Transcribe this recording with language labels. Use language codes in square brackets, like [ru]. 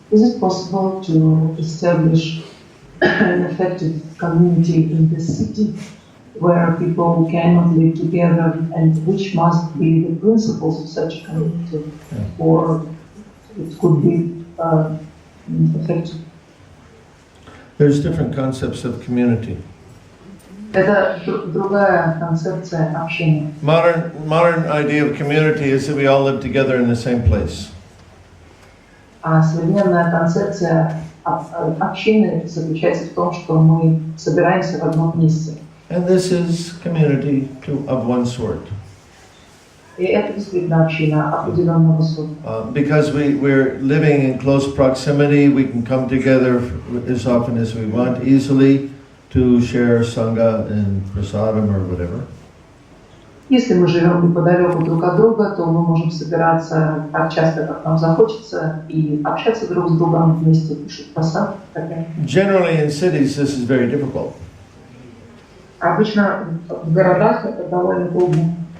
[en] Is it possible to establish an effective community in the city where people cannot live together, and which must be the principles of such a community, or it could be effective? There's different concepts of community. [ru] Это другая концепция общения. [en] Modern idea of community is that we all live together in the same place. [ru] А современная концепция общины заключается в том, что мы собираемся в одном месте. [en] And this is community of one sort. [ru] И это действительно община определенного сорта. [en] Because we're living in close proximity, we can come together as often as we want easily to share sangha and prasadam or whatever. [ru] Если мы живем неподалеку друг от друга, то мы можем собираться так часто, как нам захочется, и общаться друг с другом вместе, кушать прасад. [en] Generally in cities this is very difficult. [ru] Обычно в городах это довольно трудно.